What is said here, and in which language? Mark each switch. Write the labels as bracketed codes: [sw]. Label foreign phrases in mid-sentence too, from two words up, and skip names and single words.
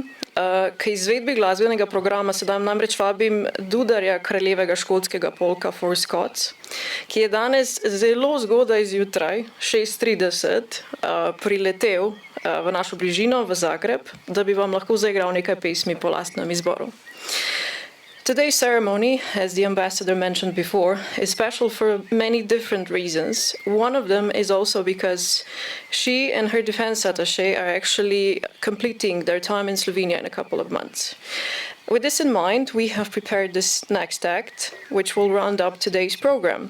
[sl] K izvedbi glasbenega programa sedaj namreč vabim dudarja kraljevega škotskega polka Four Scots, ki je danes zelo zgodaj zjutraj, 6:30, priletel v našo bližino, v Zagreb, da bi vam lahko zaigral nekaj pesmi po lastnem izboru. [en] Today's ceremony, as the ambassador mentioned before, is special for many different reasons. One of them is also because she and her defense attaché are actually completing their time in Slovenia in a couple of months. With this in mind, we have prepared this next act, which will round up today's program.